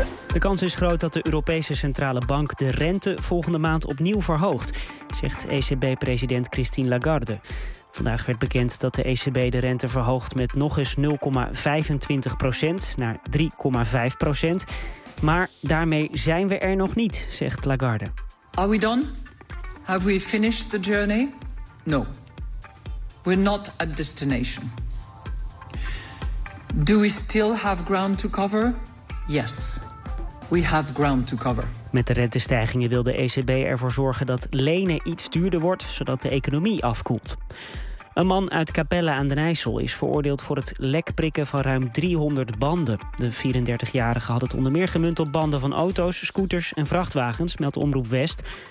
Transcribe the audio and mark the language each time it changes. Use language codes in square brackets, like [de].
[nl] De kans is groot dat de Europese Centrale Bank de rente volgende maand opnieuw verhoogt, zegt ECB-president Christine Lagarde. Vandaag werd bekend dat de ECB de rente verhoogt met nog eens 0,25% naar 3,5%. Maar daarmee zijn we er nog niet, zegt Lagarde. [en] Are we done? Have we finished the journey? No. We're not at destination. Do we still have ground to cover? Yes. We have ground to cover. [nl] Met de rentestijgingen wil de ECB ervoor zorgen dat lenen iets duurder wordt, zodat de economie afkoelt. Een man uit Capelle aan den IJssel is veroordeeld voor het lekprikken van ruim 300 banden. De 34-jarige had het onder meer gemunt op banden van auto's, scooters en vrachtwagens, meldt Omroep West.